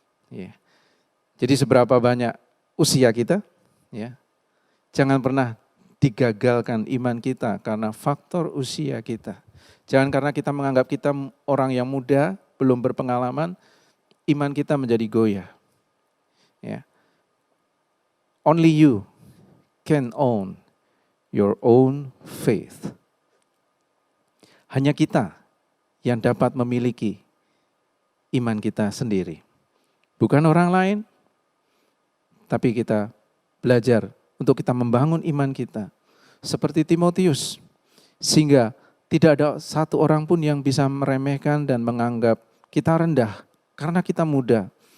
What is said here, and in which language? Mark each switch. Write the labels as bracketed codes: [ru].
[id] Ya. Jadi seberapa banyak usia kita, ya, jangan pernah digagalkan iman kita karena faktor usia kita. Jangan karena kita menganggap kita orang yang muda, belum berpengalaman, iman kita menjadi goyah. Ya. [en] Only you can own your own faith. [id] Hanya kita yang dapat memiliki iman kita sendiri. Bukan orang lain, tapi kita belajar untuk kita membangun iman kita. Seperti Timotius, sehingga tidak ada satu orang pun yang bisa meremehkan dan menganggap kita rendah karena kita muda.